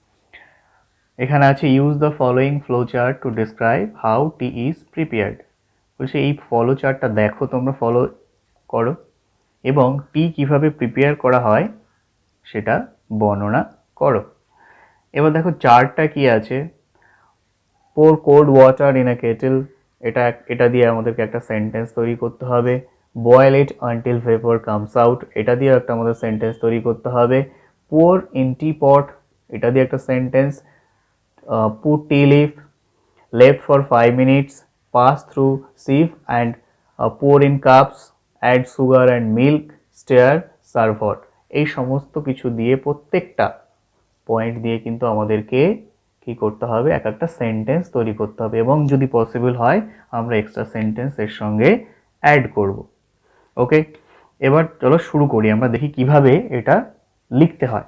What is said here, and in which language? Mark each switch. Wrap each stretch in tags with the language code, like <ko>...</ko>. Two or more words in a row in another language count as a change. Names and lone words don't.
<bn>এখানে আছে</bn> <en>Use the following flow chart to describe how tea is prepared.</en> <bn>বলছে এই ফলো চার্টটা দেখো, তোমরা ফলো করো এবং টি কিভাবে প্রিপেয়ার করা হয় সেটা বর্ণনা করো। এবার দেখো চার্টটা কি আছে,</bn> <en>pour cold water in a kettle,</en> <bn>এটা দিয়ে আমাদেরকে একটা সেন্টেন্স তৈরি করতে হবে।</bn> <en>Boil it until vapor comes out,</en> <bn>এটা দিয়ে একটা আমাদের সেন্টেন্স তৈরি করতে হবে।</bn> <en>pour in teapot,</en> <bn>এটা দিয়ে একটা সেন্টেন্স।</bn> <en>put tea leaf, left for 5 minutes, pass through sieve and pour in cups, add sugar and milk, stir, serve hot।</en> <bn>এই সমস্ত কিছু দিয়ে প্রত্যেকটা পয়েন্ট দিয়ে কিন্তু আমাদেরকে কি করতে হবে, এক একটা সেন্টেন্স তৈরি করতে হবে এবং যদি পসিবল হয় আমরা</bn> <en>extra sentence</en> <bn>এর সঙ্গে অ্যাড করব। ওকে, এবার চলো শুরু করি, আমরা দেখি কিভাবে এটা লিখতে হয়।</bn>